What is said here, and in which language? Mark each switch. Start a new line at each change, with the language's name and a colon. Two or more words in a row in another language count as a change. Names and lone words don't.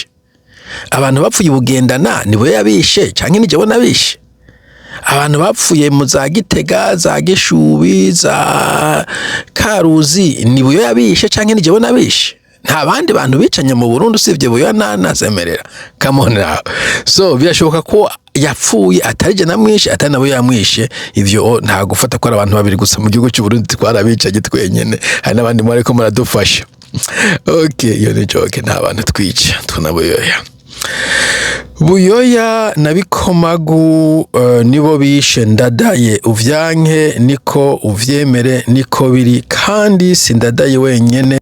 Rundi: Abantu bapfuye ubugendana ni Buyoya yabishe canke nije bona bishe. Abantu bapfuye mu za Gitega, za Gishubi, za Karuzi ni Buyoya yabishe canke nije bona bishe. Nta bandi bantu bicanye mu Burundi usivye Buyoya nasemerera.
English: Come on now.
Rundi: So birashoboka ko yapfuye atari je namwishe, atari nabo yamwishe. Ivyo nta gufata ko ari abantu babiri gusa mu gihugu cy'u Burundi twarabicanye twenyene, hari nabandi mwari ko muradufasha. Okay, iyo ni joke, nta bantu twica tuna Buyoya. Buyoya nabikomagu nibo bishe Ndadaye, uvyanke niko uvyemere niko biri, kandi si Ndadaye wenyene.